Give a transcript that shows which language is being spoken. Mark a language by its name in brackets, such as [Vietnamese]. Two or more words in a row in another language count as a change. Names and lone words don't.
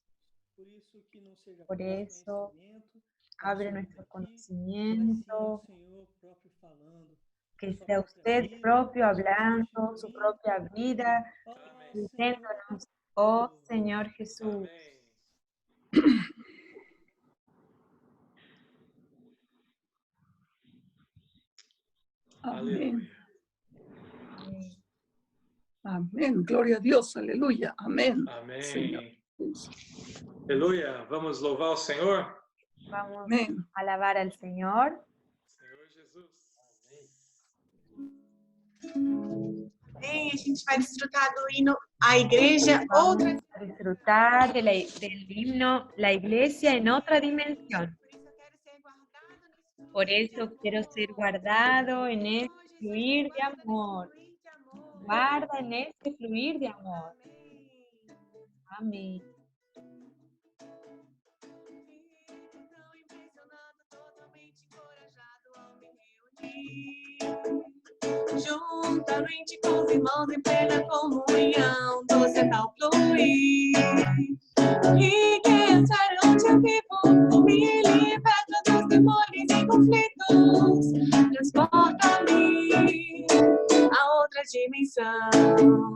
[Spanish] Por eso, abre nuestro conocimiento, que sea usted propio hablando, su propia vida, diciéndonos, oh Señor Jesús. Amén. Amén. Gloria a Dios. Aleluya. Amén. [Portuguese] Amém. [Spanish] Señor. [Portuguese] Aleluia. Vamos louvar o Senhor? [Spanish] Vamos Amén. a alabar al Señor. [Portuguese] Senhor Jesus. Amém. A gente vai desfrutar do hino A Igreja Outra. [Spanish] Vamos a disfrutar de del himno La Iglesia en otra dimensión. Por eso quiero ser guardado en este fluir de amor. Guarda en este fluir de amor. Amén. [Portuguese] Juntamente com os irmãos em plena comunhão, doce tal fluir. E que estar onde eu vivo, me liberta dos temores e conflitos, transporta-me a outra dimensão.